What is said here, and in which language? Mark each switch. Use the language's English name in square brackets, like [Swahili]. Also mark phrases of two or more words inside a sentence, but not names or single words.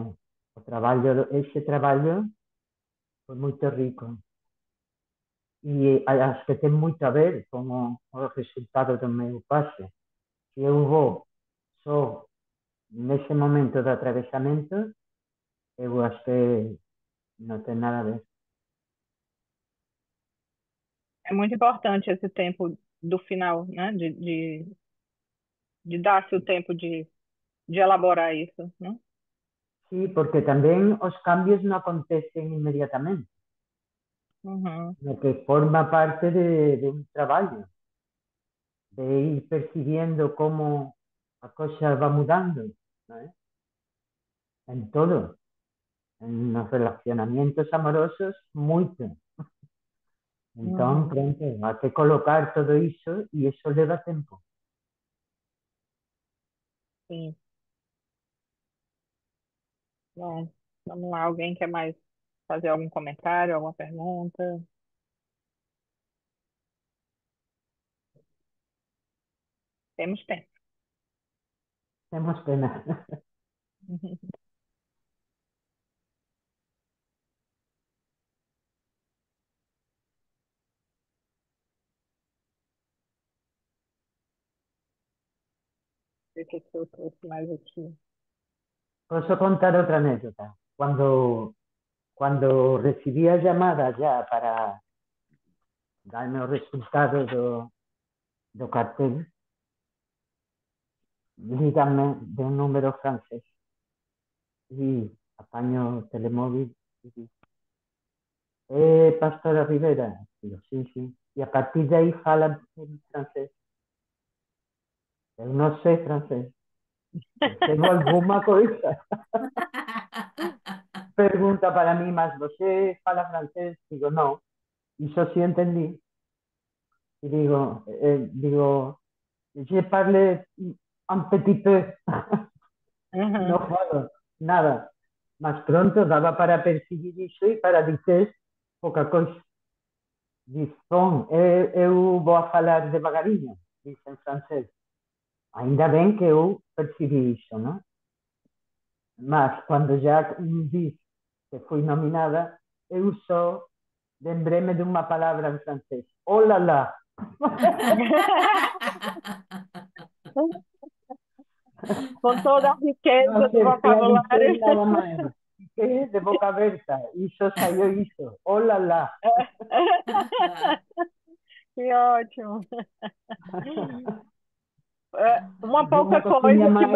[Galician] Ese traballo foi moito rico. E acho que ten moito a ver con o resultado do meu pase. Se eu vou só nese momento do atravesamento, eu acho que non ten nada a ver. [Portuguese] É muito importante esse tempo do final, né? De dar-se o tempo de elaborar isso, né? [Galician] Sí, porque tamén os cambios non acontecen inmediatamente, Uhum. no que forma parte de un traballo, de ir percibiendo como a cosa va mudando, non é? [Spanish] En todo, en los relacionamientos amorosos, [Galician] moito. Entón, Uhum. pronto, hai que colocar todo iso e iso leva tempo. [Portuguese] Sim. Bom, vamos lá. Alguém quer mais fazer algum comentário, alguma pergunta? Temos tempo. Temos pena. Deixa eu ver se eu trouxe mais aqui. Posso contar outra anécdota. [Spanish] Cuando recibí a llamada ya para darme [Galician] os resultados do cartel, líganme de un número francés y apaño o telemóvil y digo, Pastora Rivera? Digo, sí, sí. [Spanish] Y a partir de ahí falan en francés. [Galician] Eu non sei francés. [Portuguese] Percebo alguma coisa. [Galician] Pregunta para mí, [Portuguese] mas você fala francés? [Galician] Digo, non. Iso sí entendí. E digo, [French] je parle un petit peu. [Galician] Non Uhum. falo nada. Mas pronto, daba para percibir iso e para dizer pouca coisa. Diz, bom, eu vou a falar devagarinho, diz en francés. Ainda ben que eu percibi iso, non? Mas cando já diz que fui nominada, eu só lembrei-me de unha palabra en francés. [French] Oh la la! [Portuguese] com toda a não riqueza do acertei a vocabulário. dizer nada mais. Fiquei de boca aberta e só saiu isso. [French] Olá lá. [Portuguese] Que ótimo. É, uma De pouca uma coisinha coisa que